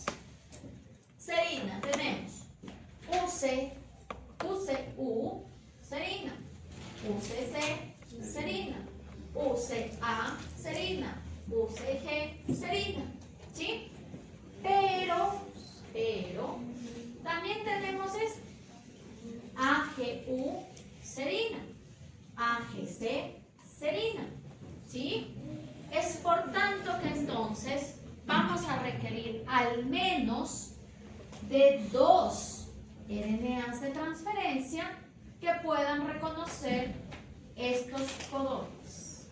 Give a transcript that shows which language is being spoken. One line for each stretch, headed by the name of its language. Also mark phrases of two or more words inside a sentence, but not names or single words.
Spanish: Serina, tenemos UCU, serina, UCC, serina, UCA, serina, UCG, serina, ¿sí? Pero, también tenemos esto, AGU, serina, AGC, serina, ¿sí? Es por tanto que entonces vamos a requerir al menos de 2 RNAs de transferencia que puedan reconocer estos codones.